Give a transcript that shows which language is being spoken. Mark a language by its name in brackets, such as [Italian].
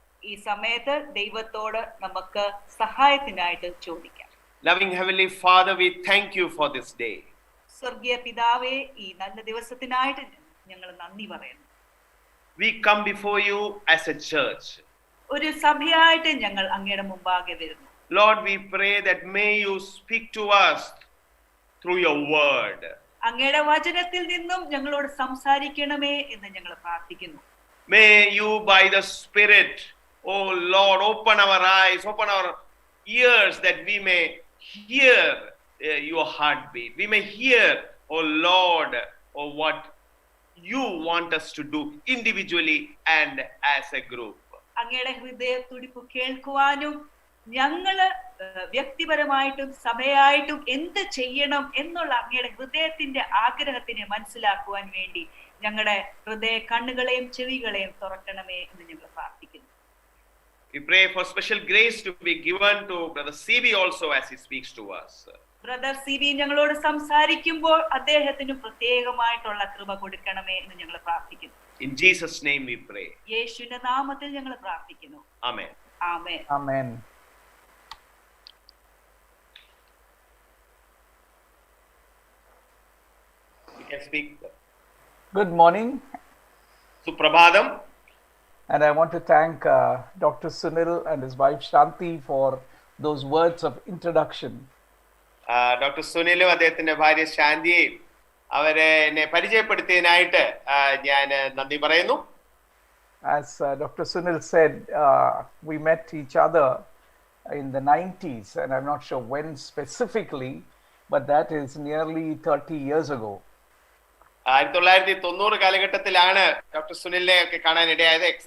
[Malayalam] ഈ സമയത്ത് ദൈവത്തോട് നമുക്ക് സഹായത്തിനായിട്ട് ചോദിക്കാം. [English] Loving Heavenly Father, we thank you for this day. [Malayalam] സ്വർഗീയ പിതാവേ, ഈ നല്ല ദിവസത്തിനായിട്ട് ഞങ്ങൾ നന്ദി പറയുന്നു. [English] We come before you as a church. [Malayalam] ഒരു സഭയായിട്ട് ഞങ്ങൾ അങ്ങയുടെ മുമ്പാകെ വരുന്നു. [English] Lord, we pray that may you speak to us through your word. [Malayalam] അങ്ങയുടെ വചനത്തിൽ നിന്നും ഞങ്ങളോട് സംസാരിക്കണമേ എന്ന് ഞങ്ങൾ പ്രാർത്ഥിക്കുന്നു. [English] May you by the Spirit, oh Lord, open our eyes, open our ears, that we may hear your heartbeat. We may hear, oh Lord, oh what you want us to do individually and as a group. [Malayalam] അങ്ങയുടെ ഹൃദയ തുടിപ്പ് കേൾക്കുവാനും ഞങ്ങള് വ്യക്തിപരമായിട്ടും സഭയായിട്ടും എന്ത് ചെയ്യണം എന്നുള്ള അങ്ങയുടെ ഹൃദയത്തിന്റെ ആഗ്രഹത്തിനെ മനസ്സിലാക്കുവാൻ വേണ്ടി ഞങ്ങളുടെ ഹൃദയ കണ്ണുകളെയും ചെവികളെയും തുറക്കണമേ എന്ന് ഞങ്ങൾ പ്രാർത്ഥിക്കുന്നു. [English] We pray for special grace to be given to Brother CB also as he speaks to us. [Malayalam] Brother CB ഞങ്ങളോട് സംസാരിക്കുമ്പോൾ അദ്ദേഹത്തിന് പ്രത്യേകമായിട്ടുള്ള കൃപ കൊടുക്കണമേ എന്ന് ഞങ്ങൾ പ്രാർത്ഥിക്കുന്നു. [English] In Jesus' name we pray. [Malayalam] യേശുവിന്റെ നാമത്തിൽ ഞങ്ങൾ പ്രാർത്ഥിക്കുന്നു. [English] Amen. [Malayalam] Amen. [English] Amen. You can speak. Good morning. [Malayalam] Suprabhadam. [English] And I want to thank Dr. Sunil and his wife Shanti for those words of introduction. Dr. [Malayalam] Sunil അദ്ദേഹത്തിന്റെ ഭാര്യ ശാന്തിയെയും അവരെ എന്നെ പരിചയപ്പെടുത്തിയതിനായിട്ട് ഞാൻ നന്ദി പറയുന്നു. [English] As Dr. Sunil said, we met each other in the 90s, and I'm not sure when specifically, but that is nearly 30 years ago. [Malayalam] 1990 കാലഘട്ടത്തിലാണ് doctor സുനിലിനെ ഒക്കെ കാണാൻ ഇടയായത്.